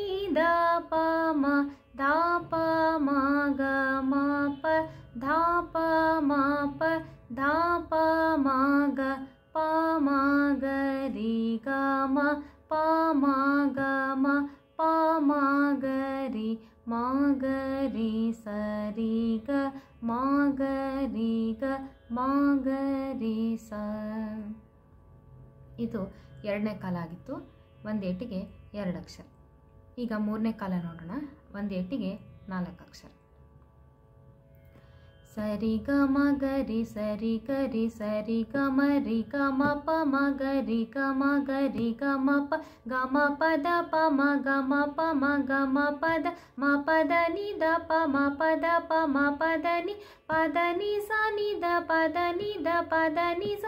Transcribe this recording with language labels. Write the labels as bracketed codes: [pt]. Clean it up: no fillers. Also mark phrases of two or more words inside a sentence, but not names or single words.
[kn] ದ ಪ ಮ ಧ ಪ ಮ ಗ ಮ ಪ ಧ ಪ ಮ ಪ ಧ ಪ ಮ ಗ ಪ ಮ ಗ ರಿ ಗ ಮ ಪ ಮ ಗ ಮ ಪ ಮ ಗ ರಿ ಮ ಗ ರಿ ಸ ರಿ ಗ ಮ ಗ ರಿ ಗ ಮ ಗ ರಿ ಸ. ಇದು ಎರಡನೇ ಕಾಲ ಆಗಿತ್ತು. ಒಂದೇಟಿಗೆ 2 ಅಕ್ಷರ. ಈಗ ಮೂರನೇ ಕಾಲ ನೋಡೋಣ. ಒಂದು ಏಟಿಗೆ 4 ಅಕ್ಷರ. ಸರಿ ಗ ಮ ಗರಿ ಸರಿ ಗರಿ ಸರಿ ಗ ಮ ರಿ ಗ ಮ ಪ ಮ ಗರಿ ಗ ಮ ಗರಿ ಗ ಮ ಪ ಗ ಮ ಪ ದ ಪ ಮ ಗ ಮ ಪ ಮ ಗ ಮ ಪ ದ ಮ ಪ ದ ನಿ ದ ಪ ಮ ಪ ದ ಪ ಮ ಪ ದ ನಿ ಪ ದ ನಿ ಸ ನಿ ದ ಪ ದ ನಿ ದ ಪ ದ ನಿ ಸ